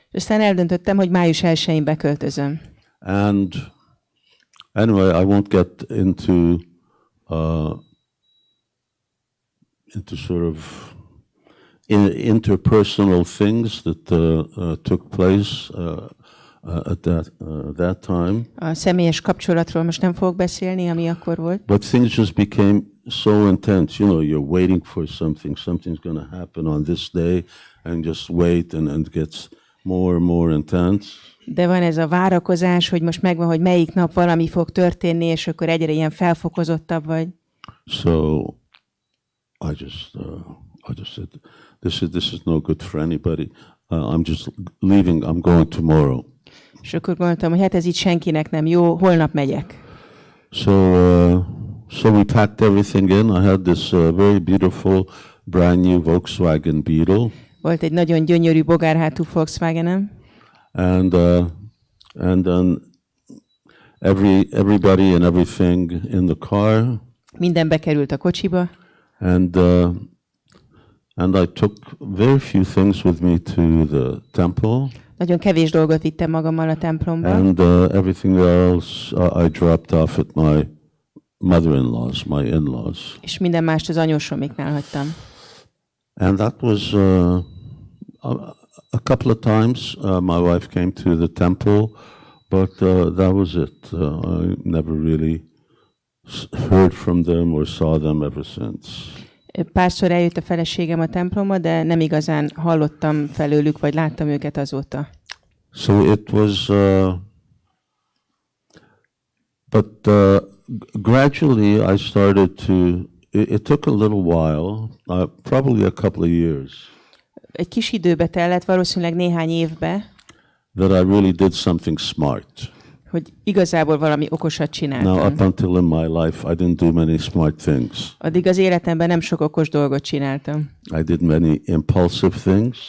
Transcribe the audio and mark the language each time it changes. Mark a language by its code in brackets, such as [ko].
[hu] Aztán eldöntöttem, hogy május 1-én beköltözöm. [en] And anyway, I won't get into sort of interpersonal things that took place at that time. [hu] A személyes kapcsolatról most nem fogok beszélni, ami akkor volt. [en] But things just became so intense. You know, you're waiting for something. Something's going to happen on this day, and just wait, and it gets more and more intense. [hu] De van ez a várakozás, hogy most megvan, hogy melyik nap valami fog történni, és akkor egyre ilyen felfokozottabb vagy. [en] So I just said, this is no good for anybody. I'm just leaving. I'm going tomorrow. [hu] És akkor gondoltam, hogy hát ez így senkinek nem jó, holnap megyek. [en] So we packed everything in. I had this very beautiful, brand new Volkswagen Beetle. [hu] Volt egy nagyon gyönyörű bogárhátú Volkswagenem. [en] And then everybody and everything in the car. [hu] Minden bekerült a kocsiba. [en] And I took very few things with me to the temple. [hu] Nagyon kevés dolgot vittem magammal a templomba. [en] And everything else I dropped off at my mother-in-law's, my in-laws. [hu] És minden mást az anyósomiknál hagytam. [en] And that was a couple of times my wife came to the temple, but that was it. I never really heard from them or saw them ever since. [hu] Párszor eljött a feleségem a templomba, de nem igazán hallottam felőlük, vagy láttam őket azóta. [en] So it was, but gradually I started to, it took a little while, probably a couple of years. [hu] Egy kis időbe tellett, valószínűleg néhány évbe, [en] that I really did something smart. [hu] hogy igazából valami okosat csináltam. [en] Now, up until in my life, I didn't do many smart things. [hu] Addig az életemben nem sok okos dolgot csináltam. [en] I did many impulsive things.